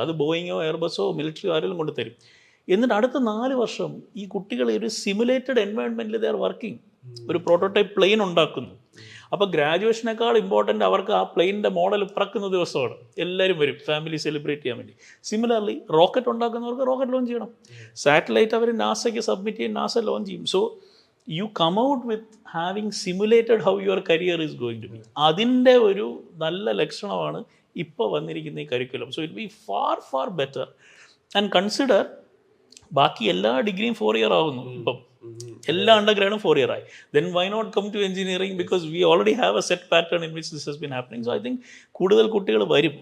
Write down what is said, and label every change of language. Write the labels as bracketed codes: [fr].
[ml] അത് ബോയിങ്ങോ എയർബസോ മിലിറ്ററിയോ ആരെങ്കിലും കൊണ്ടുതരും. എന്നിട്ട് അടുത്ത 4 വർഷം ഈ കുട്ടികൾ ഒരു സിമുലേറ്റഡ് എൻവയോൺമെൻറ്റിൽ [en] They are working. [ml] ഒരു പ്രോട്ടോടൈപ്പ് പ്ലെയിൻ ഉണ്ടാക്കുന്നു. അപ്പോൾ ഗ്രാജുവേഷനേക്കാൾ ഇമ്പോർട്ടൻ്റ് അവർക്ക് ആ പ്ലെയിനിൻ്റെ മോഡൽ പറക്കുന്ന ദിവസമാണ്. എല്ലാവരും വരും ഫാമിലി സെലിബ്രേറ്റ് ചെയ്യാൻ വേണ്ടി. സിമിലർലി റോക്കറ്റ് ഉണ്ടാക്കുന്നവർക്ക് റോക്കറ്റ് ലോഞ്ച് ചെയ്യണം. സാറ്റലൈറ്റ് അവർ നാസയ്ക്ക് സബ്മിറ്റ് ചെയ്യും, നാസ ലോഞ്ച് ചെയ്യും. [en] So you come out with having simulated how your career is going to be. [ml] അതിൻ്റെ ഒരു നല്ല ലക്ഷണമാണ് ഇപ്പോൾ വന്നിരിക്കുന്ന ഈ curriculum. [en] So it be far better. And consider [ml] ബാക്കി എല്ലാ ഡിഗ്രിയും [en] 4 year ആവുന്നു. [ml] ഇപ്പം എല്ലാ അണ്ടർ ഗ്രാഡും 4 ഇയർ ആയി. [en] Then why not come to engineering? Because we already have a set pattern in which this has been happening. So I think [ml] കൂടുതൽ കുട്ടികൾ വരും.